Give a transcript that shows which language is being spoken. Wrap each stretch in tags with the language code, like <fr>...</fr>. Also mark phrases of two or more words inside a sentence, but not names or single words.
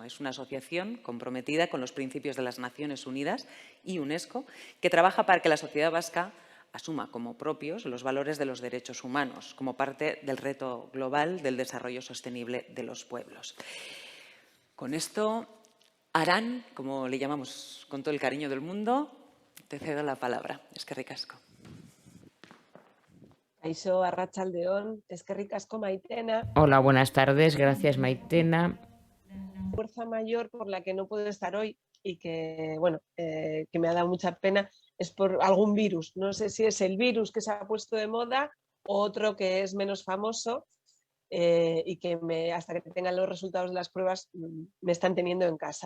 <es>Es una asociación comprometida con los principios de las Naciones Unidas y UNESCO que trabaja para que la sociedad vasca asuma como propios los valores de los derechos humanos, como parte del reto global del desarrollo sostenible de los pueblos. Con esto, Aran, como le llamamos con todo el cariño del mundo, te cedo la palabra.</es> <eu>Eskerrik asko. Kaixo, arratsaldeon, eskerrik asko Maitena.</eu> <es>Hola, buenas tardes. Gracias, Maitena. Fuerza mayor por la que no puedo estar hoy y que, bueno, que me ha dado mucha pena es por algún virus. No sé si es el virus que se ha puesto de moda o otro que es menos famoso y que hasta que tengan los resultados de las pruebas me están teniendo en casa.</es>